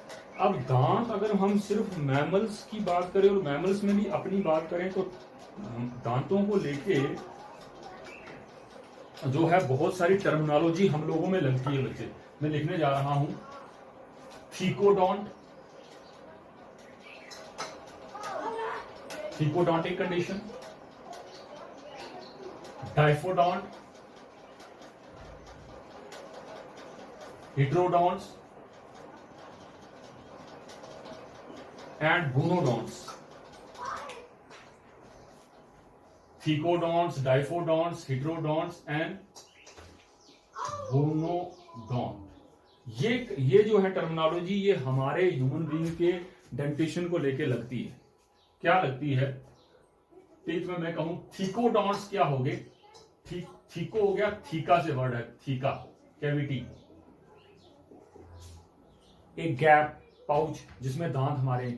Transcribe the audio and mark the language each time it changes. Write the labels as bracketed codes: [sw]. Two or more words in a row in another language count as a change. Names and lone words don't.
[hi] अब दांत, अगर हम सिर्फ मैमल्स की बात करें और मैमल्स में भी अपनी बात करें तो दांतों को लेके जो है बहुत सारी टर्मिनोलॉजी हम लोगों में लगती है बच्चे। मैं लिखने जा रहा हूं, [en] thecodontic condition, diphodont, heterodonts and gonodonts. Thecodonts, diphodonts, heterodonts and gonodont. [hi] ये जो है टर्मिनोलॉजी, ये हमारे [en] human being [hi] के डेंटिशन को लेके लगती है। क्या लगती है? टीथ में मैं कहूं थीकोडोंट्स क्या हो गए, थीको हो गया, थीका से वर्ड है, [en] theca cavity, [hi] एक गैप, पाउच जिसमें दांत हमारे हैं।